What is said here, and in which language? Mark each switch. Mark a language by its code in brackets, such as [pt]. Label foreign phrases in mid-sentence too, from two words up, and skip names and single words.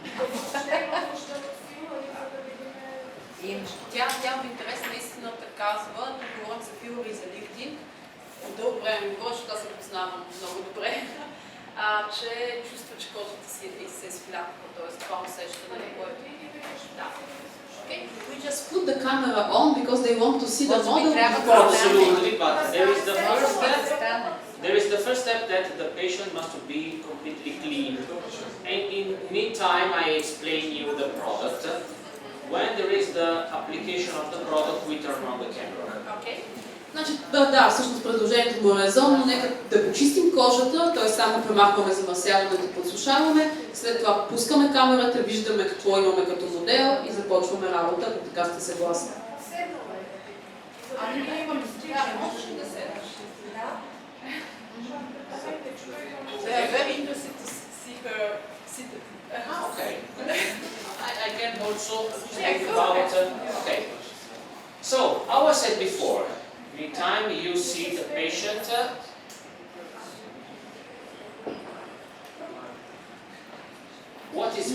[bg] Тя в интерес на истината казва, тук говорим за филър и за лифтинг. От дълго време ми говоря, защото аз се познавам много добре, че чувства, че кожата си се изфляква, т.е. това усещане, което... Да. Okay. [en] We just put the camera on because they want to see the model. Absolutely, but there is the first step that the patient must be completely clean. And in meantime, I explain you the product. When there is the application of the product, we turn on the camera. Okay. [bg] Значи, да, всъщност предложението му е резонно, нека да почистим кожата, т.е. само премахваме замърсяването, подсушаваме, след това пускаме камерата, виждаме какво имаме като модел и започваме работа, ако така сте съгласни. Ами ние имаме можеш ли да седнеш? [en] They are very interested to see her seated. Okay. I can also speak about... okay. So, how I said before, anytime you see the patient, what is